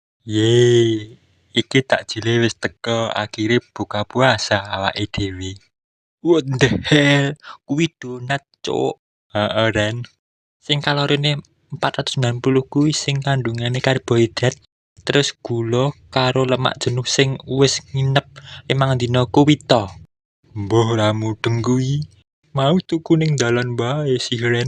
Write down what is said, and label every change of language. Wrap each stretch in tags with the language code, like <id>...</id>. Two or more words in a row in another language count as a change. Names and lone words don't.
<jv>Yeay, iki takjile wis teko, akhire buka puasa awake dhewe.</jv> <en>What the hell,</en> <jv>kuwi donat, cuk. Heeh, Ren. Sing kalorine 490 kuwi sing kandungane karbohidrat, terus gula karo lemak jenuh sing wis nginep 5 dina kuwi to. Mbah ra mudeng kuwi. Mau tuku ning dalan bae sih, Ren.</jv>